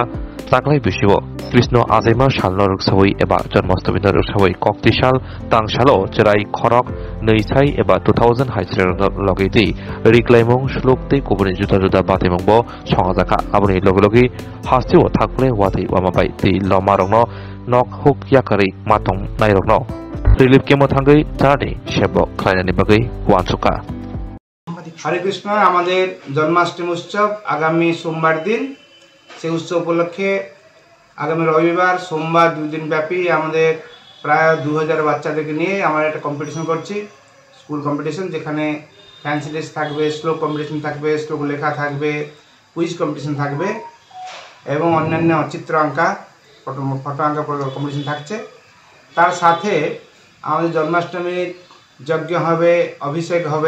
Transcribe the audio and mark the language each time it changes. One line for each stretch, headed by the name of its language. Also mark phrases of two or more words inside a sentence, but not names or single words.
Bodo: साकलाय बिशिबो कृष्ण आजैमा सालनो रुकसावै एबा जन्माष्टमी रुकसावै कक्तिसाल तांसालो चेराय खरक नैसाय एबा 2000 हाइस्रेर लगैति रिक्लाइमं श्लोकते कुबुनि जुदा जुदा बातेमंबो संगाजाखा आबुनि लगलगि हास्तिओ थाकले वाथै वामाबाय ति लमारंनो नक हुक याकारै मातं नायरंनो रिलिफ केमो थांगै जाने सेबो खालायनानि बागै वानसुका
Bangla: হরে কৃষ্ণ আমাদের জন্মাষ্টমী উৎসব আগামী সোমবার দিন সে উৎসব উপলক্ষে আগামী রবিবার সোমবার 2 দিন ব্যাপী আমাদের প্রায় 2000 বাচ্চাদেরকে নিয়ে আমরা একটা কম্পিটিশন করছি
English: school competition
Bangla: যেখানে
English: fancy dress
Bangla: থাকবে শ্লোক কম্পিটিশন থাকবে শ্লোক লেখা থাকবে
English: quiz competition
Bangla: থাকবে এবং অন্যান্য চিত্র আঁকা ফটো আঁকা কম্পিটিশন থাকছে তার সাথে আমাদের জন্মাষ্টমীর যজ্ঞ হবে অভিষেক হবে